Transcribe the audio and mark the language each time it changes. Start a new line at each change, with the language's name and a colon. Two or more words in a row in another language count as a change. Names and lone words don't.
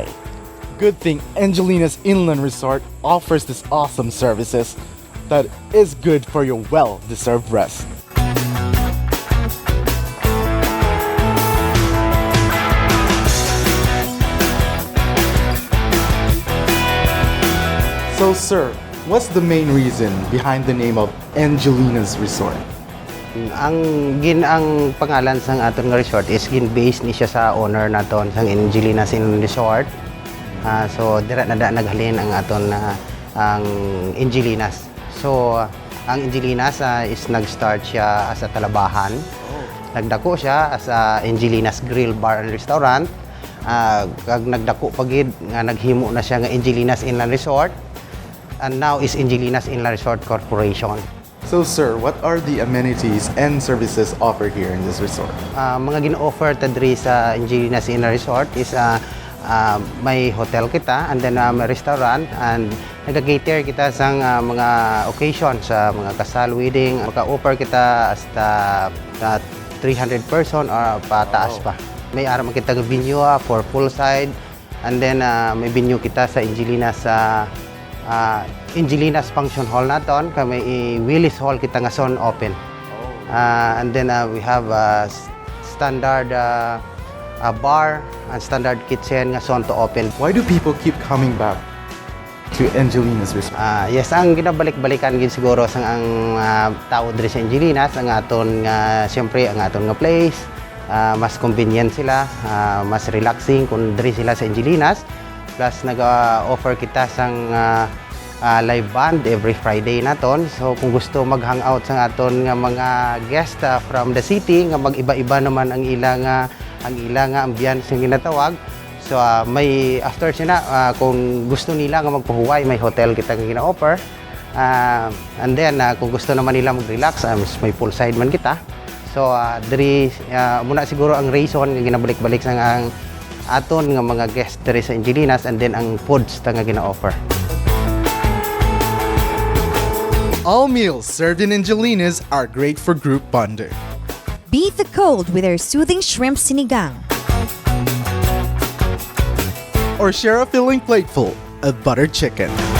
English: Good thing Angelina's Inland Resort offers this awesome services that is good for your well-deserved rest. So sir, what's the main reason behind the name of Angelina's Resort?
Hiligaynon: Ang pangalan sang aton nga resort is gin-based ni siya sa owner naton sang Angelina's Inland Resort. So dira na naghalin ang aton ang Angelina's. So ang Angelina's is nag-start siya
English: as a
Hiligaynon: talabahan. Nagdako siya
English: as a
Hiligaynon: Angelina's Grill Bar and Restaurant. Kag nagdako pagid nga naghimo na siya nga Angelina's Inland Resort.
English: And now is Angelina's Inland Resort Corporation. So sir, what are the amenities and services offered here in this resort?
Hiligaynon: Mga gin-offer ta diri sa Angelina's Inland Resort is may hotel kita
English: and then
Hiligaynon: may restaurant and nag-cater kita sa mga occasion sa mga kasal, wedding. Maka-offer kita hasta 300 person or pataas pa. May araw kita ng venue
English: for full side and then
Hiligaynon: may venue kita sa Angelina's Angelina's Function Hall naton, kami Willis Hall kita nga son open.
English: And then we have standard bar and standard kitchen nga son to open. Why do people keep coming back to Angelina's Resort?
Hiligaynon: Yes, ang ginabalik-balikan gid siguro sang ang tao diri sa Angelina's ang aton nga siyempre ang aton nga place. Mas convenient sila, mas relaxing kung diri sila sa Angelina's. Plus nag-offer kita sang
English: live band every Friday
Hiligaynon: naton. So kung gusto mag-hangout sa aton nga mga guest
English: from the city
Hiligaynon: nga mag-iba-iba naman ang ilang ambiance nga ginatawag. So may after sina kung gusto nila nga magpahuway, may hotel kita nga gina-offer. And then, kung gusto naman nila mag-relax, may poolside man kita. So, diri muna siguro ang reason nga ginabalik-balik sa ang aton nga mga guests diri sa Angelinas,
English: and then
Hiligaynon: ang foods nga gina-offer.
English: All meals served in Angelinas are great for group bonding. Beat the cold with our soothing shrimp sinigang. Or share a filling plateful of buttered chicken.